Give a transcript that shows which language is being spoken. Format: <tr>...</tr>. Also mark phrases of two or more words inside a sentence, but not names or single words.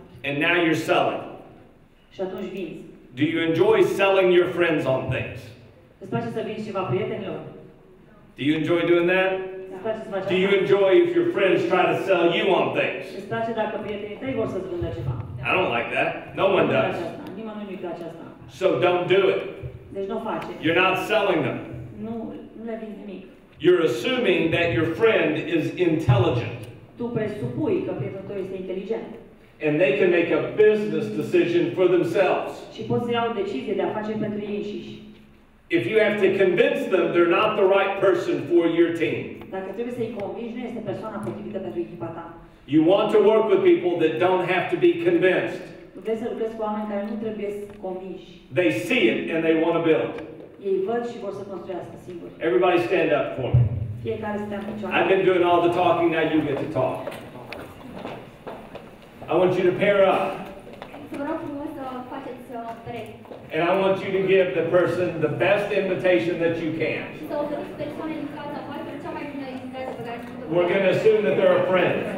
<en>And now you're selling.</en> <ro>Și atunci vinzi.</ro> <en>Do you enjoy selling your friends on things?</en> <ro>Îți place să vinzi ceva prietenilor?</ro> <en>Do you enjoy doing that?</en> <ro>Îți</ro> <en>Do you enjoy if your friends try to sell you on things?</en> <ro>Îți place dacă prietenii tăi vor să-ți vândă ceva?</ro> <en>I don't like that. No one does.</en> <ro>Nimănui nu-i place asta.</ro> <en>So don't do it.</en> <ro>Deci nu o face.</ro> <en>You're not selling them.</en> <ro>Nu le vinzi nimic.</ro> <en>You're assuming that your friend is intelligent.</en> <ro>Tu presupui că prietenul tău este inteligent.</ro> <en>And they can make a business decision for themselves.</en> <ro>Și pot să iau decizie de afaceri pentru ei înșiși.</ro> <en>If you have to convince them they're not the right person for your team.</en> <ro>Dacă trebuie să-i convingi, nu este persoana potrivită pentru echipa ta.</ro> <en>You want to work with people that don't have to be convinced.</en> <ro>Vrei să lucrezi cu oameni care nu trebuie convinși.</ro> <en>They see it and they want to build.</en> <ro>Ei văd și vor să construiască singuri.</ro> <en>Everybody stand up for me.</en> <ro>Fiecare stea în picioare.</ro> <en>I've been doing all the talking, now you get to talk. I want you to pair up. And I want you to give the person the best invitation that you can. We're going to assume that they're a friend.</en>